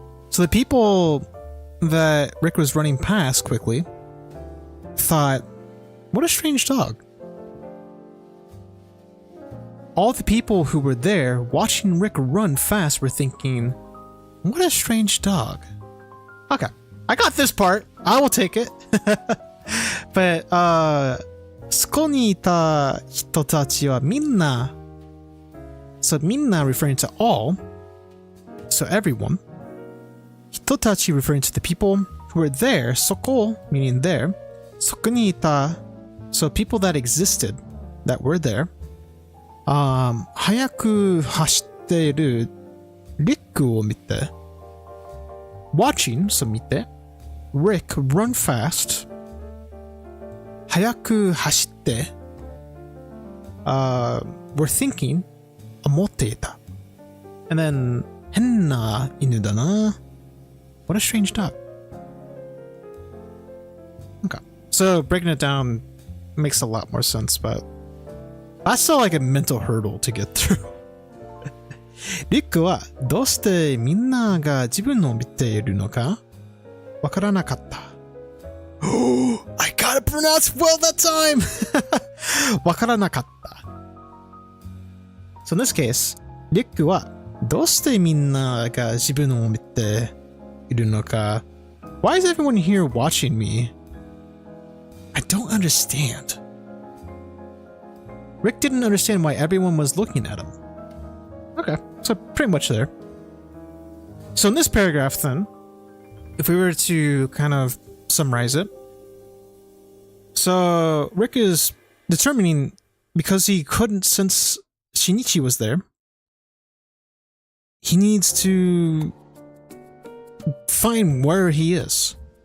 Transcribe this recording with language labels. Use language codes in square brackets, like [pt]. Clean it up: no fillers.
[en] So the people that Rick was running past quickly thought, what a strange dog. All the people who were there watching Rick run fast were thinking, what a strange dog. Okay, I got this part. I will take it. [ja] But, そこにいた人たちはみんな. [en] So みんな referring to all. So everyone. 人たち referring to the people who were there, そこ meaning there, [ja] そこにいた, [en] so people that existed, that were there, [ja] 速く走っているリックを見て [en] watching, so 見て Rick run fast [ja] 速く走って [en] were thinking [ja] 思っていた [en] and then [ja] 変な犬だな [en] what a strange dog. Okay, so breaking it down makes a lot more sense, but that's still like a mental hurdle to get through. [ja] リックはどうしてみんなが自分を見ているのかわからなかった。 [en] I got it pronounced well that time! [ja] わからなかった。 [en] So in this case, [ja] リックはどうしてみんなが自分を見ているのか [en] Why is everyone here watching me? I don't understand. Rick didn't understand why everyone was looking at him. Okay, so pretty much there. So in this paragraph then, if we were to kind of summarize it, so Rick is determining, because he couldn't sense Shinichi was there, he needs to find where he is.